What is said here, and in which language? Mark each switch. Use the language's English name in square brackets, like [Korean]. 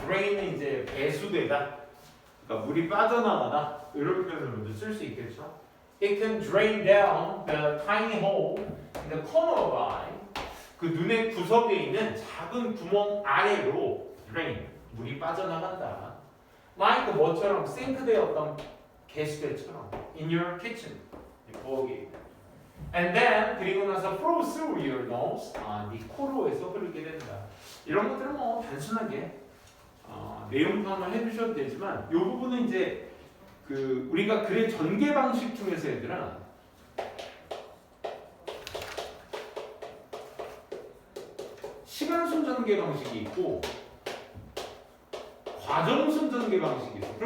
[Korean] drain은 이제 배수되다. 그러니까 물이 빠져나가다. 이런 표현을 먼저 쓸 수 있겠죠. [English] It can drain down the tiny hole in the corner of eye. [Korean] 그 눈의 구석에 있는 작은 구멍 아래로 drain, 물이 빠져나간다. like 뭐처럼 싱크대에 어떤 개수대처럼 [English] in your kitchen. [Korean] 부엌에. [English] And then 그리고 나서 flow through your nose. [Korean] 네 코로에서 흐르게 된다. 이런 것들은 뭐 단순하게 내용 파악만 해주셔도 되지만 이 부분은 이제 그 우리가 글의 전개 방식 중에서 얘들아 시간순 전개 방식이 있고 과정순 전개 방식이 있어.